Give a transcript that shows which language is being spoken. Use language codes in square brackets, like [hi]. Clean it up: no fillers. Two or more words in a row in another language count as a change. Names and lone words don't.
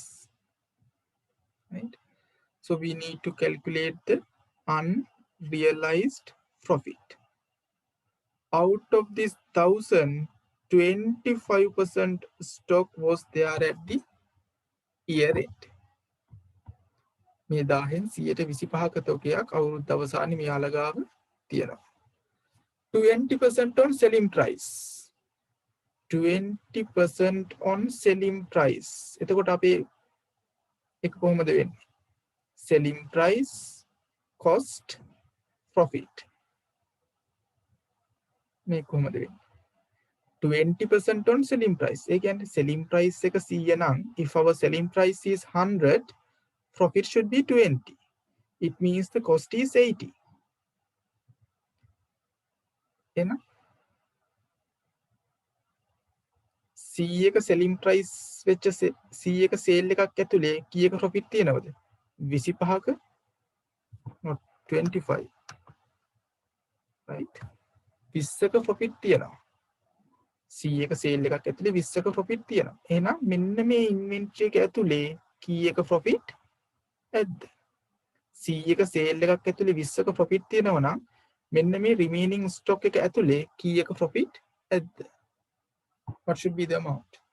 [en] Right? So we need to calculate the unrealized profit. Out of this 1,000, 25% stock was there at the year end. [si] මේ 10න් 125ක තොගයක් අවුරුද්ද අවසානයේ මෙයාලා ගාව තියෙනවා. [en] 20% on selling price. 20% on selling price. [si] එතකොට අපේ එක කොහොමද වෙන්නේ? [en] Selling price, cost, profit. [si] මේ කොහොමද වෙන්නේ? [en] 20% on selling price. [si] ඒ කියන්නේ [en] selling price [si] එක 100 නම් [en] if our selling price is 100, profit should be 20. It means the cost is 80. [si] එහෙනම් 100ක [en] selling price [si] වෙච්ච 100ක sale එකක් ඇතුලේ කීයක profit තියෙනවද? [en] 25ක not 25, right? [si] 20ක profit තියෙනවා. 100ක sale එකක් ඇතුලේ 20ක profit තියෙනවා. එහෙනම් මෙන්න මේ inventory එක ඇතුලේ කීයක profit ඇද්ද? 100ක sale එකක් ඇතුලේ 20ක profit තියෙනවා නම් මෙන්න මේ [en] remaining stock [si] එක ඇතුලේ කීයක profit ඇද්ද? [en] What should be the amount?